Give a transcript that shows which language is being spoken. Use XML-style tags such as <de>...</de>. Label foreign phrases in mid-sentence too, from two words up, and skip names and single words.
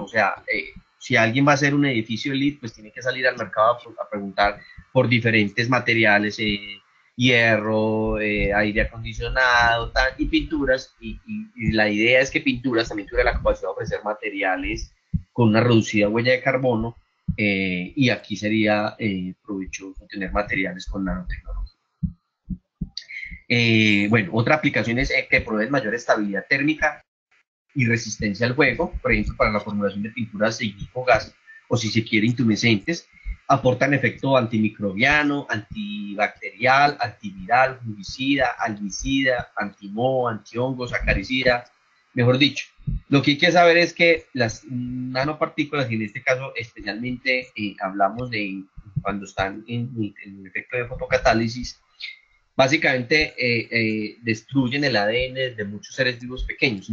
<es>O sea, si alguien va a hacer un edificio LEED, pues tiene que salir al mercado a preguntar por diferentes materiales, hierro, aire acondicionado, y pinturas, y la idea es que pinturas también tuviera la capacidad de ofrecer materiales con una reducida huella de carbono, y aquí sería provechoso tener materiales con nanotecnología. Bueno, otra aplicación es que provee mayor estabilidad térmica y resistencia al fuego, por ejemplo, para la formulación de pinturas ignífugas o, si se quiere, intumescentes. Aportan efecto antimicrobiano, antibacterial, antiviral, fungicida, albicida, antimoho, antihongos, acaricida, mejor dicho. Lo que hay que saber es que las nanopartículas, y en este caso especialmente hablamos de cuando están en efecto de fotocatálisis, básicamente destruyen el ADN de muchos seres vivos pequeños.</es>